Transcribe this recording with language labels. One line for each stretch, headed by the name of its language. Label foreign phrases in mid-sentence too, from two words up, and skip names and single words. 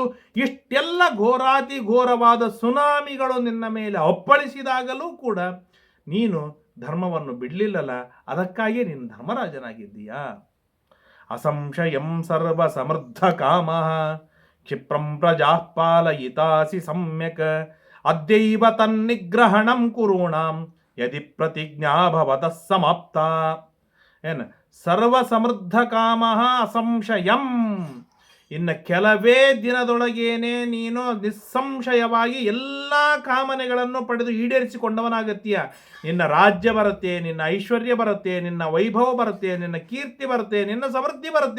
Kannada: ಇಷ್ಟೆಲ್ಲ ಘೋರವಾದ ಸುನಾಮಿಗಳು ನಿನ್ನ ಮೇಲೆ ಅಪ್ಪಳಿಸಿದಾಗಲೂ ಕೂಡ ನೀನು ಧರ್ಮವನ್ನು ಬಿಡಲಿಲ್ಲಲ್ಲ. ಅದಕ್ಕಾಗಿ ನೀನು ಧರ್ಮರಾಜನಾಗಿದ್ದೀಯಾ.
Sanskrit: असंशयं सर्व समृद्ध काम क्षिप्रं प्रजा पालयितासि सम्यक् अद्यैव तन्निग्रहणं कुरुणां यदि प्रतिज्ञा भवतः समाप्त. ಏನು सर्व समृद्ध काम असंशयं.
Kannada: ಇನ್ನು ಕೆಲವೇ ದಿನದೊಳಗೇನೆ ನೀನು ನಿಸ್ಸಂಶಯವಾಗಿ ಎಲ್ಲ ಕಾಮನೆಗಳನ್ನು ಪಡೆದು ಈಡೇರಿಸಿಕೊಂಡವನಾಗತ್ತೀಯ. ನಿನ್ನ ರಾಜ್ಯ ಬರುತ್ತೆ, ನಿನ್ನ ಐಶ್ವರ್ಯ ಬರುತ್ತೆ, ನಿನ್ನ ವೈಭವ ಬರುತ್ತೆ, ನಿನ್ನ ಕೀರ್ತಿ ಬರುತ್ತೆ, ನಿನ್ನ ಸಮೃದ್ಧಿ ಬರುತ್ತೆ.